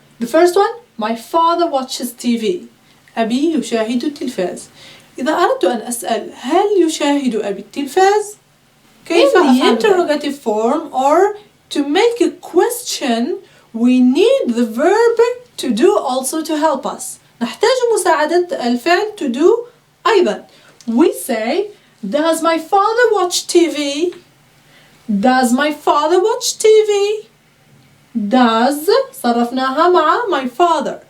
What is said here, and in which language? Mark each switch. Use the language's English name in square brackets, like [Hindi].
[English] The first one, my father watches TV. [Arabic] أبي يشاهد التلفاز. إذا أردت أن أسأل هل يشاهد أبي التلفاز؟ كيف أفعل [English] the interrogative form, or to make a question, we need the verb to do also to help us. [Arabic] نحتاج مساعدة الفعل to do أيضا. [English] We say, does my father watch TV? Does my father watch TV? Does [Arabic] صرفناها مع [English] my father.